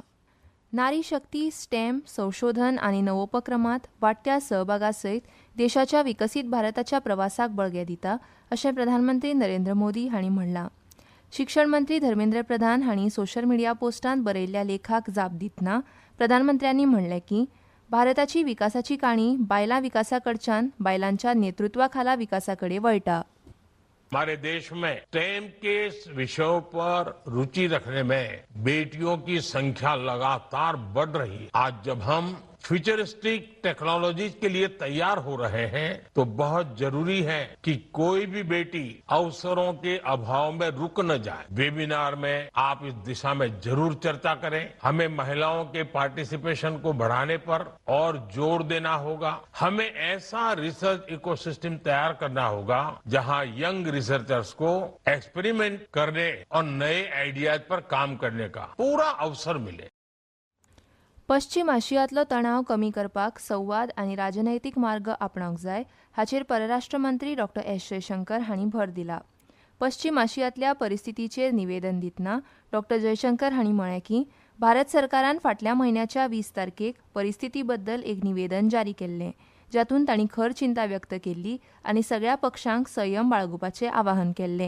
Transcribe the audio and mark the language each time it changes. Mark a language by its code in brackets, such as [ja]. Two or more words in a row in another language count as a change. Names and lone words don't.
[kok] नारी शक्ती स्टेम संशोधन आनी नवोपक्रमांत वाडट्या सहभागा सयत देशाच्या विकसीत भारताच्या प्रवासाक बळगें दिता अशें प्रधानमंत्री नरेंद्र मोदी हांणी म्हणलां. शिक्षण मंत्री धर्मेंद्र प्रधान हांणी सोशल मिडिया पोस्टांत बरयल्ल्या लेखाक जाप दितना प्रधानमंत्र्यांनी म्हणलें की भारताची विकासाची काणी बायलां विकासा कडच्यान बायलांच्या नेतृत्वा खाला विकासा कडेन वळटा. [hi] हमारे देश में स्टेम के विषयों पर रुचि रखने में बेटियों की संख्या लगातार बढ़ रही है. आज जब हम [en] futuristic technologies [hi] के लिए तैयार हो रहे हैं तो बहुत जरूरी है कि कोई भी बेटी अवसरों के अभाव में रुक न जाए. वेबिनार में आप इस दिशा में जरूर चर्चा करें. हमें महिलाओं के पार्टिसिपेशन को बढ़ाने पर और जोर देना होगा. हमें ऐसा [en] research ecosystem [hi] तैयार करना होगा जहां [en] young researchers [hi] को एक्सपेरिमेंट करने और नए आइडियाज पर काम करने का पूरा अवसर मिले. [kok] पश्चिम आशियांतलो तणाव कमी करपाक संवाद आनी राजनैतीक मार्ग आपणावंक जाय हाचेर परराष्ट्र मंत्री डॉ. एस. जयशंकर हांणी भर दिला. पश्चिम आशियांतल्या परिस्थितीचेर निवेदन दितना डॉ. जयशंकर हांणी म्हळें की भारत सरकारान फाटल्या म्हयन्याच्या 20 तारखेक परिस्थिती बद्दल एक निवेदन जारी केल्लें, जातूंत तांणी खर चिंता व्यक्त केल्ली आनी सगळ्या पक्षांक संयम बाळगुपाचें आवाहन केल्लें.